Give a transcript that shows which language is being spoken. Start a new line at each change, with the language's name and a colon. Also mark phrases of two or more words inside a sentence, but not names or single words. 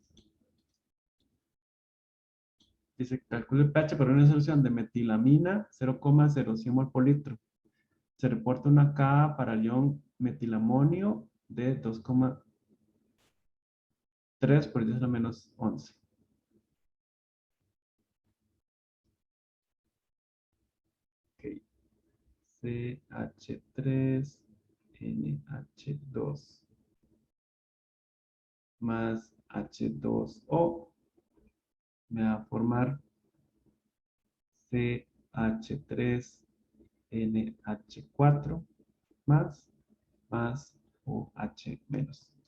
Spanish: Dice, calcule el pH para una solución de metilamina 0,01 mol por litro. Se reporta una K para el ion metilamonio de 2,3 por 10 a la menos 11. Ok. CH3NH2 más H2O me va a formar CH3NH4 más OH menos.